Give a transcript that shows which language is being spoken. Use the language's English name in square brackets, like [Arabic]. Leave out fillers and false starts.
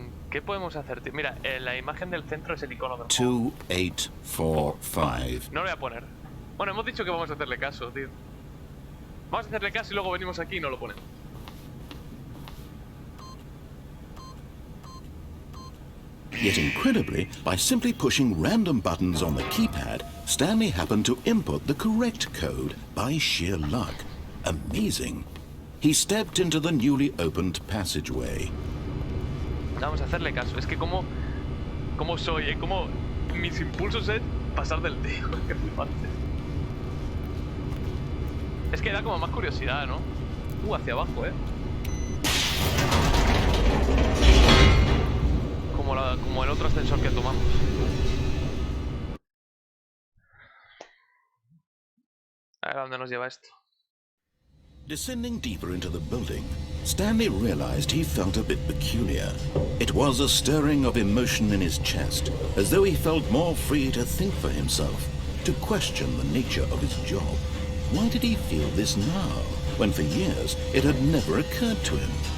[Spanish] ¿Qué podemos hacer, tío? Mira, la imagen del centro es el icono del juego. 2845. No lo voy a poner. Bueno, hemos dicho que vamos a hacerle caso, tío. Vamos a hacerle caso y luego venimos aquí y no lo ponemos. [English] Yet incredibly, by simply pushing random buttons on the keypad, Stanley happened to input the correct code by sheer luck. Amazing. He stepped into the newly opened passageway. [Spanish] Vamos a hacerle caso. Es que como soy, como mis impulsos es pasar del tío. Qué flipante. Es que da como más curiosidad, ¿no? Hacia abajo, Como el otro ascensor que tomamos. A ver a dónde nos lleva esto. [English] Descending deeper into the building, Stanley realized he felt a bit peculiar. It was a stirring of emotion in his chest, as though he felt more free to think for himself, to question the nature of his job. Why did he feel this now, when for years it had never occurred to him?